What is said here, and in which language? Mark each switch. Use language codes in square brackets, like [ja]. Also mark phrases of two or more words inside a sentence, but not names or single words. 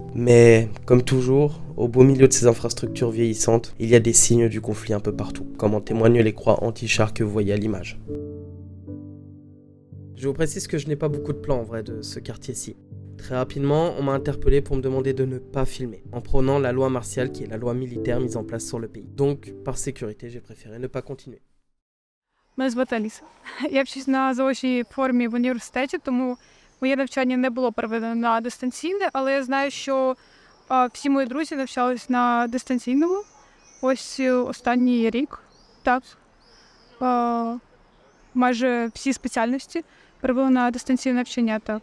[fr] Mais, comme toujours, au beau milieu de ces infrastructures vieillissantes, il y a des signes du conflit un peu partout, comme en témoignent les croix anti-chars que vous voyez à l'image. Je vous précise que je n'ai pas beaucoup de plans en vrai de ce quartier-ci. Très rapidement, on m'a interpellé pour me demander de ne pas filmer, en prônant la loi martiale qui est la loi militaire mise en place sur le pays. Donc, par sécurité, j'ai préféré ne pas continuer. [uk] Мене звати Аліса. Я вчусь на заочній формі в університеті, тому моє навчання не було переведено на дистанційне, але я знаю, що всі мої друзі навчались на дистанційному. Ось останній рік, так. Майже всі спеціальності перевели на дистанційне навчання, так.